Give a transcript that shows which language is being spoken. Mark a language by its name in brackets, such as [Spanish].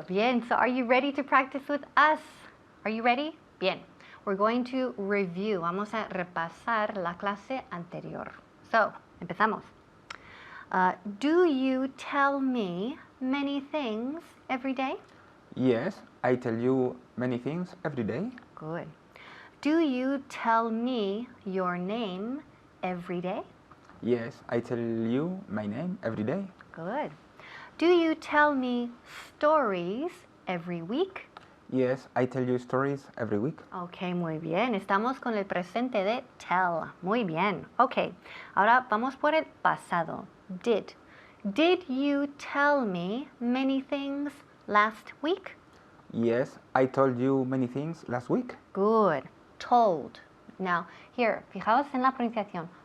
[English] Bien, so are you ready to practice with us? Are you ready? Bien. We're going to review. [Spanish] Vamos a repasar la clase anterior. So, empezamos. [English] Do you tell me many things every day? Yes, I tell you many things every day. Good. Do you tell me your name every day? Yes, I tell you my name every day. Good. Do you tell me stories every week? Yes, I tell you stories every week. [Spanish] Ok, muy bien. Estamos con el presente de tell. Muy bien. Ok, ahora vamos por el pasado. [English] Did. Did you tell me many things last week? Yes, I told you many things last week. Good. Told. Now, here, [Spanish] fijaos en la pronunciación.